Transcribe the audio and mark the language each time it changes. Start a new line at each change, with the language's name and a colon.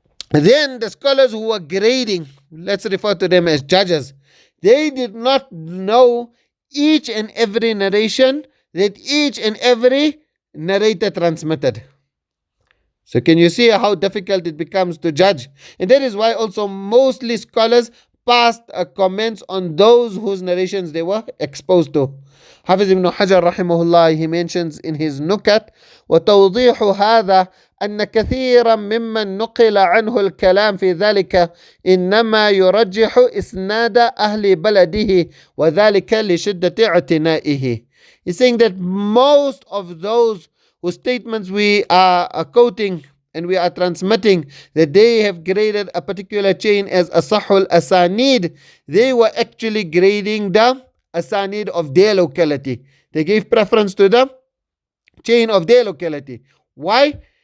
English: Then the scholars who were grading, let's refer to them as judges, they did not know each and every narration that each and every narrator transmitted. So can you see how difficult it becomes to judge? And that is why also mostly scholars passed comments on those whose narrations they were exposed to. Hafiz ibn Hajar rahimahullah, he mentions in his Nukat,
Arabic: وتوضيح هذا أن كثيرا ممن نقل عنه الكلام في ذلك إنما يرجح إسناد أهل بلده وذلك لشدة اعتنائه.
English: He's saying that most of those whose statements we are quoting and we are transmitting, that they have graded a particular chain as asahul asanid, they were actually grading the asanid of their locality. They gave preference to the chain of their locality. Why?